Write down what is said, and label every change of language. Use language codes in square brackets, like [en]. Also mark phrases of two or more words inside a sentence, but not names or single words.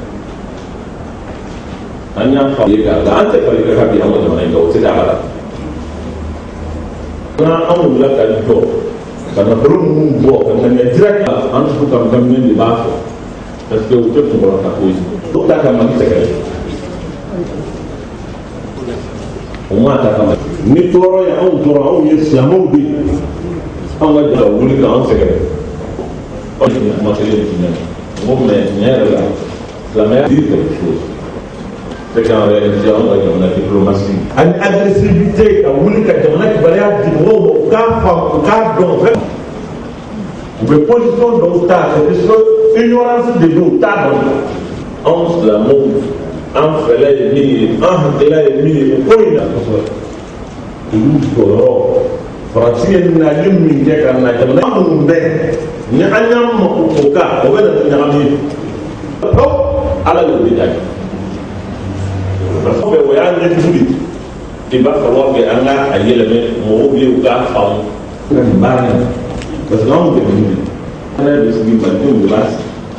[bm] an y'a fa ye ka an tɛ fali ka bi an ka jamana in kan o tɛ k'a la n'an wulila ka jɔ ka nafolo ninnu bɔ ka ŋaniya direct an tutu ka daminɛ de b'a fɔ parce que o tɛ kunkɔrɔ ta ko ye o t'a ka Mali sɛgɛrɛ o ma ta ka Mali ni tɔɔrɔ ye anw tɔɔrɔ anw ye silamɛw de ye anw ka jala wuli k'an sɛgɛrɛ anw ye kuma kelen de tiɲɛ n ko mais tiɲɛ yɛrɛ la silamɛya [fr] dit quelque chose c'est qu'en [bm] réalité anw ka jamana diplomatie ani agressivité ka wuli ka jamana kibaruya di mɔgɔw ma u k'a faamu u k'a dɔn vraiment u bɛ position dɔw ta c'est [fr] parce que ignorance [bm] de don u t'a dɔn anw silamɛw an fɛlɛ ye min ye an hakilila ye min ye o ko in na kosɛbɛ olu jɔyɔrɔ faransi ye nali min kɛ ka na jamana minnu bɛ ni an y'an mako o kan o bɛ na ɲagami ye ala y'o de jaabi [fr] parce que [bm] o y'a ɲɛjugu de i b'a [fr] falloir que [bm] an ka a yɛlɛmɛ mɔgɔw bɛ u k'a faamu ka nin baara in [fr] parce que [bm] anw dɛmɛ de ala bɛ sigi malidenw de b'a sigi